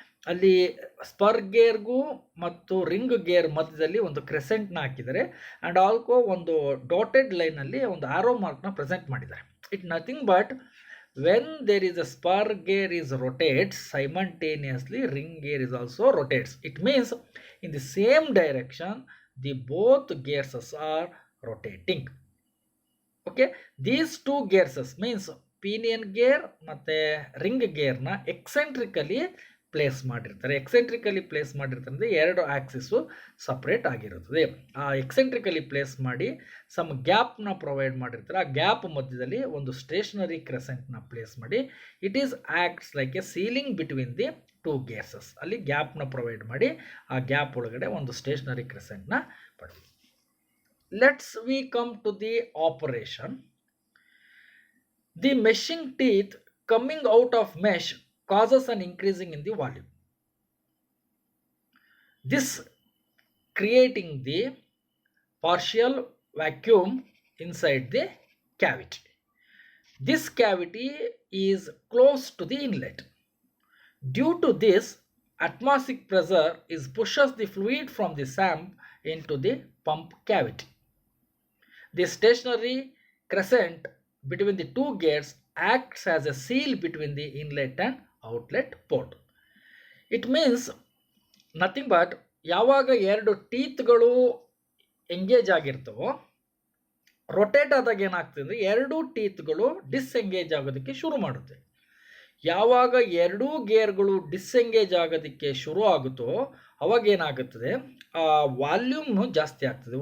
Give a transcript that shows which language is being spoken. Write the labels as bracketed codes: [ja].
[kn] ಅಲ್ಲಿ ಸ್ಪರ್ ಗೇರ್ಗೂ ಮತ್ತು ring gear ಮಧ್ಯದಲ್ಲಿ ಒಂದು ಕ್ರೆಸೆಂಟ್ನ ಹಾಕಿದ್ದಾರೆ ಆ್ಯಂಡ್ ಆಲ್ಸೋ ಒಂದು ಡಾಟೆಡ್ ಲೈನಲ್ಲಿ ಒಂದು ಆರೋ ಮಾರ್ಕ್ನ ಪ್ರೆಸೆಂಟ್ ಮಾಡಿದ್ದಾರೆ. [en] It nothing but when there is a spur gear is rotates simultaneously ring gear is also rotates. It means in the same direction the both gears are rotating. Okay, these two gears means pinion gear [kn] ಮತ್ತೆ ring ಗೇರ್ನ ಎಕ್ಸೆಂಟ್ರಿಕಲಿ place ಮಾಡಿರ್ತಾರೆ. ಎಕ್ಸೆಂಟ್ರಿಕಲಿ place ಮಾಡಿರ್ತಾರೆ ಅಂದರೆ ಎರಡು axis separate ಆಗಿರುತ್ತದೆ. ಆ ಎಕ್ಸೆಂಟ್ರಿಕಲಿ place ಮಾಡಿ some ಗ್ಯಾಪ್ನ provide ಮಾಡಿರ್ತಾರೆ. ಆ ಗ್ಯಾಪ್ ಮಧ್ಯದಲ್ಲಿ ಒಂದು ಸ್ಟೇಷನರಿ ಕ್ರೆಸೆಂಟ್ನ ಪ್ಲೇಸ್ ಮಾಡಿ [en] It is acts like a sealing between the two gears. [kn] ಅಲ್ಲಿ ಗ್ಯಾಪ್ನ ಪ್ರೊವೈಡ್ ಮಾಡಿ ಆ ಗ್ಯಾಪ್ ಒಳಗಡೆ ಒಂದು ಸ್ಟೇಷನರಿ ಕ್ರೆಸೆಂಟ್ನ ಪಡೆದು. [en] Let's we come to the operation. The meshing teeth coming out of mesh causes an increasing in the volume. This creating the partial vacuum inside the cavity. This cavity is close to the inlet. Due to this, atmospheric pressure is pushes the fluid from the sump into the pump cavity. The stationary crescent between the two gates acts as a seal between the inlet and outlet port. It means nothing but [kn] ಯಾವಾಗ ಎರಡು ಟೀತ್ಗಳು engage ಆಗಿರ್ತವೋ rotate ಆದಾಗ ಏನಾಗ್ತದೆ ಅಂದರೆ ಎರಡೂ ಟೀತ್ಗಳು disengage ಆಗೋದಕ್ಕೆ ಶುರು ಮಾಡುತ್ತೆ. ಯಾವಾಗ ಎರಡೂ ಗೇರ್ಗಳು ಡಿಸ್ಎಂಗೇಜ್ ಆಗೋದಕ್ಕೆ ಶುರು ಆಗುತ್ತೋ ಅವಾಗ ಏನಾಗುತ್ತದೆ, ಆ ವಾಲ್ಯೂಮ್ ಜಾಸ್ತಿ ಆಗ್ತದೆ.